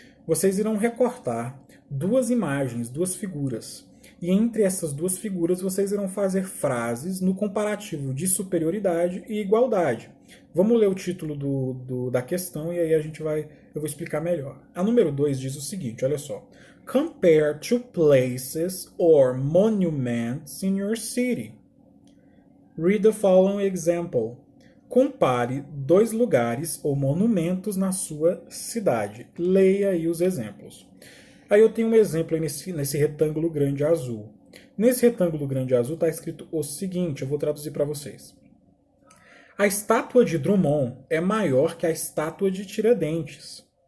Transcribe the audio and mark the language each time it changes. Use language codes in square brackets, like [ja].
[pt] Vocês irão recortar 2 imagens, 2 figuras. E entre essas 2 figuras vocês irão fazer frases no comparativo de superioridade e igualdade. Vamos ler o título da questão e aí eu vou explicar melhor. A número 2 diz o seguinte, olha só. [en] Compare 2 places or monuments in your city. Read the following example. [pt] Compare 2 lugares ou monumentos na sua cidade. Leia aí os exemplos. Aí eu tenho um exemplo aí nesse retângulo grande azul. Nesse retângulo grande azul está escrito o seguinte, eu vou traduzir para vocês. A estátua de Drummond é maior que a estátua de Tiradentes.